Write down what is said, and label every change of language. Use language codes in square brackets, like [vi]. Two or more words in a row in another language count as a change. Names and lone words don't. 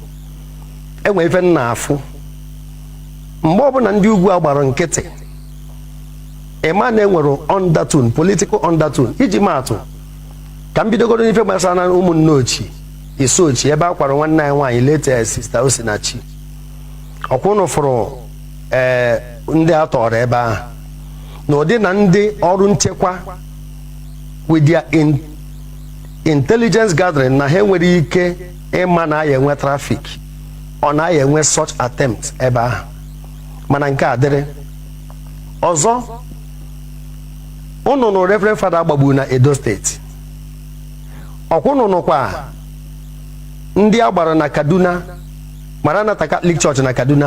[ig] Enwe ife m na-afụ mgbe ọbụla ndị ugwu a gbara nkịtị, ịma na enwere undertone, [en] political undertone. [ig] Iji maatụ ka m bidogoro n'ife gbasara na ụmụnne ochie Iso ochie ebe a kwara nwanne anyị nwaanyị late Sister Osinachi. Ọkwa unu fụrụ ndị a tọrọ ebe ahụ na ụdị na ndị ọrụ nchekwa [en] with their intelligence gathering [ig] na ha nwere ike ịma na ya enwe traffic ọ na ya enwe [en] such attempt [ig] ebe ahụ. Mana nke a dịrị ọzọ, unu nụ [en] Reverend Father [ig] agbagbu na Edo steeti. Ọkwa unu nụkwa ndị agbara na Kaduna, Maranatha Catholic Church na Kaduna.